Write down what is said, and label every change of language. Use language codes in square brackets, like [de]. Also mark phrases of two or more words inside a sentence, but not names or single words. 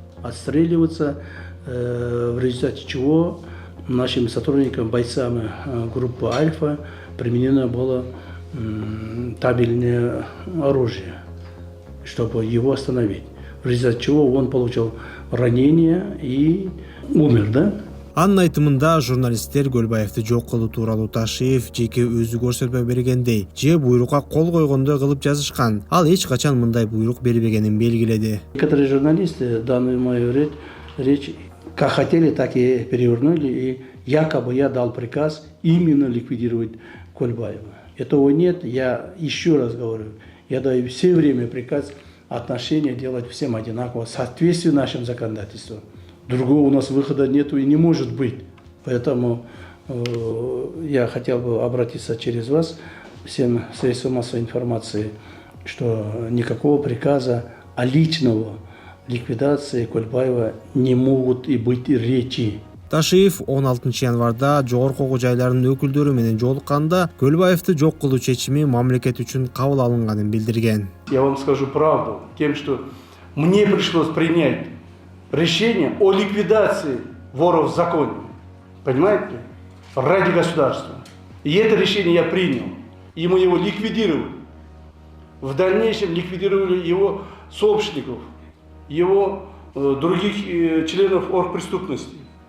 [ru] В результате чего нашими сотрудниками, бойцами группы «Альфа» применено было табельное оружие, чтобы его остановить. В результате чего он получил ранение и умер, да? [ky] Анын айтымында журналисттер Көлбаевди жок кылуу тууралуу Ташиев жеке өзү көрсөтмө бергендей же буйрукка кол койгондой кылып жазышкан. Ал эч качан мындай буйрук бербегенин белгиледи. [ru] Некоторые журналисты данную мою речь как хотели, так и перевернули, и якобы я дал приказ именно ликвидировать Көлбаева. Этого нет. Я еще раз говорю, я даю все время приказ отношения делать всем одинаково, в соответствии с нашим законодательством. Другого у нас выхода нету и не может быть. Поэтому я хотел бы обратиться через вас всем средствам массовой информации, что никакого приказа о личного ликвидации Көлбаева не могут и быть речи. [ky] Ташиев 16 январда жогорку жайлардын өкүлдөрү менен жолукканда Көлбаевди жок кылуу чечими мамлекет үчүн кабыл алынганын билдирген. [ru] Я вам скажу правду тем, что мне пришлось принять решение о ликвидации воров в законе. Понимаете? Ради государства. И это решение я принял. И мы его ликвидировали. В дальнейшем ликвидировали его сообщников, его других членов оргпреступности.